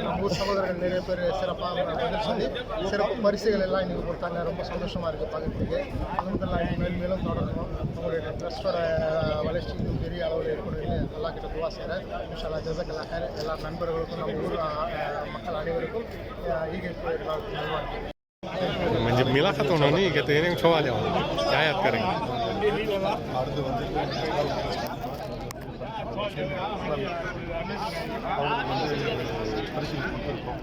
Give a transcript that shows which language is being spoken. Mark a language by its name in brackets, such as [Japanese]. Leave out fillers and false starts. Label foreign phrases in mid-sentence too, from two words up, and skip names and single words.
[Tamil] நம்ம ஊர் சகோதரர்கள் நிறைய பேர் சிறப்பாக பதில் சொல்லி சிறப்பு பரிசுகள் எல்லாம் இன்றைக்கி கொடுத்தாங்க. ரொம்ப சந்தோஷமாக இருக்குது பார்க்குறதுக்கு. அல்ஹம்துலில்லாஹ். மேலும் மேலும் தொடரணும். உங்களுடைய ட்ரஸ்டோட வளர்ச்சி இன்னும் பெரிய அளவில் இருக்கணும்னு நல்லா கிட்ட துவா செய்கிறேன். [Arabic] إن شاء الله. جزاك الله خير. [Tamil] எல்லா நண்பர்களுக்கும் நம்ம ஊர் மக்கள் அனைவருக்கும் म्हणजे मिला खातो ना नहीं कहते हैं छवा जाओ क्या याद करेंगे. அடுத்து வந்து அவங்களுக்கு வந்து பரிசீலனை கொடுத்துருக்கோம்.